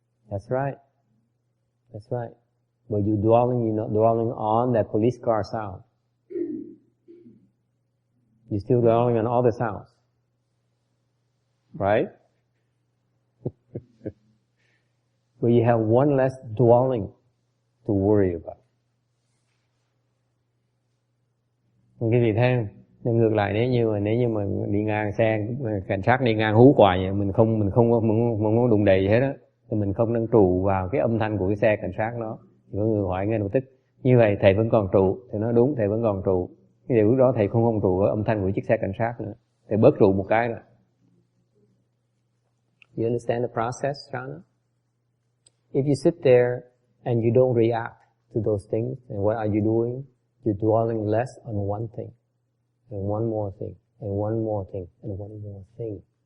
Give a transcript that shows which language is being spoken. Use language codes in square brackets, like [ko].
[en] That's right. That's right. But you're not dwelling on that police car sound. You're still dwelling on all the sounds. Right? But you have one less dwelling to worry about. [vi] Cái gì thêm? Nên ngược lại nếu như mà đi ngang xe cảnh sát đi ngang hú quài vậy, mình không có đụng đầy gì hết á, thì mình không đang trụ vào cái âm thanh của cái xe cảnh sát đó. Thì có người hỏi ngay lập tức, như vậy thầy vẫn còn trụ, thì nói đúng, thầy vẫn còn trụ. Cái điều đó thầy không trụ vào âm thanh của chiếc xe cảnh sát nữa, thầy bớt trụ một cái nữa. [en] You understand the process, Shana? If you sit there and you don't react to those things, and what are you doing? You're dwelling less on one thing, and one more thing, and one more thing, and one more thing.